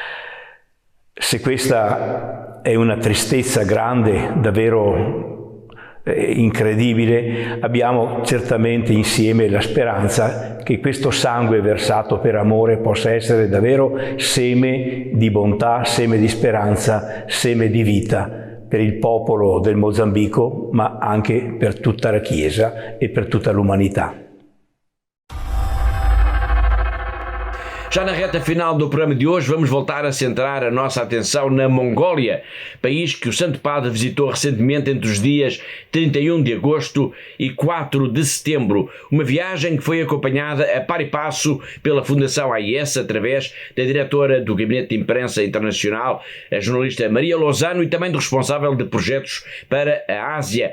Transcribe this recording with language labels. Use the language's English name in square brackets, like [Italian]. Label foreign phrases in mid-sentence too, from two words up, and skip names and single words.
[Italian] Se questa è una tristezza grande, davvero incredibile, abbiamo certamente insieme la speranza che questo sangue versato per amore possa essere davvero seme di bontà, seme di speranza, seme di vita per il popolo del Mozambico, ma anche per tutta la Chiesa e per tutta l'umanità. [Portuguese] Já na reta final do programa de hoje vamos voltar a centrar a nossa atenção na Mongólia, país que o Santo Padre visitou recentemente entre os dias 31 de agosto e 4 de setembro. Uma viagem que foi acompanhada a par e passo pela Fundação AIS através da diretora do Gabinete de Imprensa Internacional, a jornalista Maria Lozano, e também do responsável de projetos para a Ásia.